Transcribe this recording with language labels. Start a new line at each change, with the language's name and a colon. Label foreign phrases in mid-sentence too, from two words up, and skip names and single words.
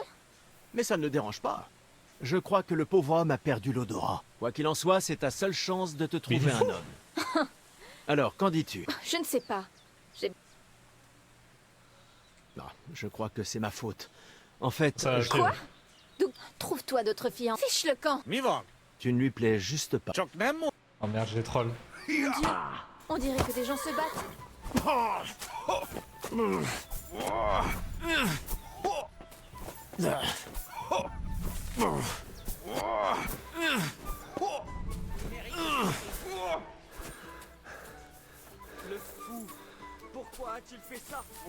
French: Mais ça ne le dérange pas. Je crois que le pauvre homme a perdu l'odorat. Quoi qu'il en soit, c'est ta seule chance de te Mais il trouver est un fou. homme. Alors, qu'en dis-tu? Je ne sais pas. Ah, je crois que c'est ma faute. En fait, Ça, je- Quoi? Donc, trouve-toi d'autres filles en... Fiche le camp!
Hungarian: Mi van?
French: tu ne lui plais juste pas.
Hungarian: Csak nem mond...
French: Oh merde, je les troll. Mon Dieu! On dirait que des gens se battent. Pourquoi a-t-il fait ça?